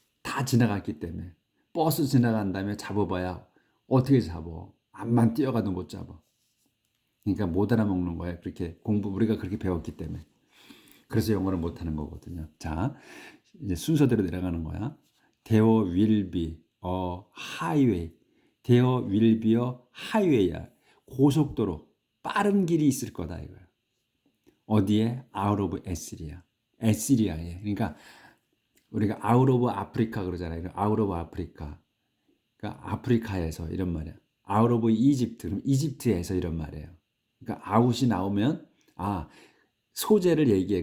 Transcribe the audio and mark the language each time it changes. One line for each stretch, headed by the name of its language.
Korean: 다 지나갔기 때문에. 버스 지나간 다음에 잡아봐야 어떻게 잡아. 앞만 뛰어가도 못 잡아. 그러니까 못 알아먹는 거야. 우리가 그렇게 배웠기 때문에. 그래서 영어를 못하는 거거든요. 자, 이제 순서대로 내려가는 거야.
English: There will be a highway. There will be a highway야.
Korean: 고속도로, 빠른 길이 있을 거다 이거야. 어디에?
English: Out of Assyria. 에시리아에.
Korean: 그러니까 우리가
English: out of
Korean: 아프리카 그러잖아요.
English: out of 아프리카.
Korean: 그러니까 아프리카에서 이런 말이야.
English: out of Egypt.
Korean: 그럼 이집트에서 이런 말이에요. 그러니까 out이 나오면 소재를 얘기해.